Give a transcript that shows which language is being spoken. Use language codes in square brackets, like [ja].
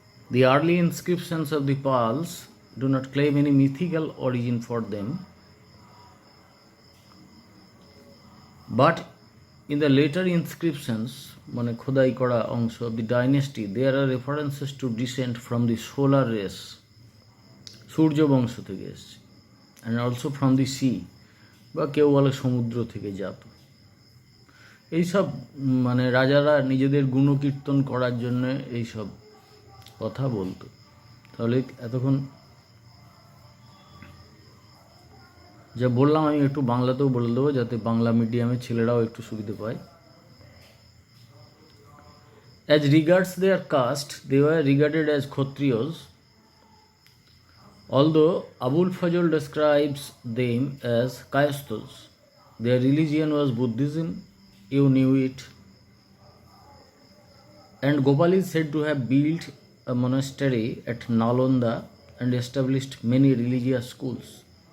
[en] The early inscriptions of the Pals do not claim any mythical origin for them, but in the later inscriptions, [bn] মানে খোদাই করা অংশ [en] of the dynasty, there are references to descent from the solar race, [bn] সূর্য বংশ থেকে এসেছে, [en] and also from the sea, [bn] বা কেউ বলে সমুদ্র থেকে জাত। এইসব মানে রাজারা নিজেদের গুণকীর্তন করার জন্য এইসব কথা বলতো। তাহলে এতক্ষণ যা বললাম আমি একটু বাংলাতেও বলে দেবো, যাতে বাংলা মিডিয়ামের ছেলেরাও একটু সুবিধে পায়। [en] As regards their caste, they were regarded as Kshatriyas, although Abul Fazl describes them as Kayasthas. Their religion was Buddhism, you knew it, and Gopal is said to have built a monastery at Nalanda and established many religious schools.